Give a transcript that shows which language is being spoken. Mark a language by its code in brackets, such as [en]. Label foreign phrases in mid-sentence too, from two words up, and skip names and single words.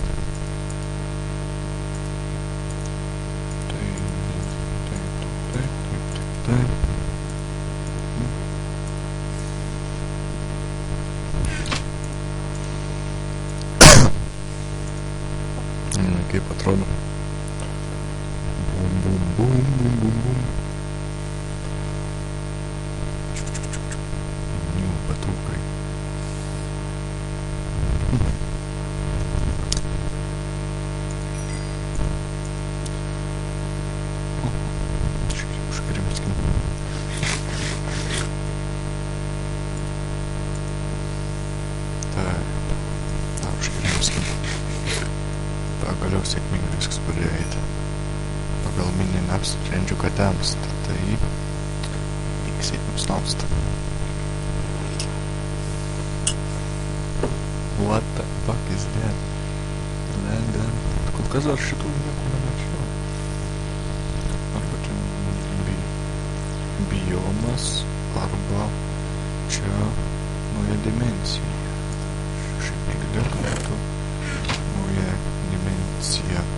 [lt] Taip. Kaip atrodo. Bum, bum, bum, bum, bum, bum. Patūkai. Užkrimskim. Taip. Užkrimskim. Pagaliau sėkmingai viskas pradėjo eiti. Pagal minį neapsprendžiu, kad temsta, tai iksėt nusnausta. [en] What the fuck is that? [lt] Lega. Kol kas dar šitų nieko nemačiau. Arba čia biomas, arba čia nauja dimensija. Šiaip negalėjo, kad būtų nauja dimensija.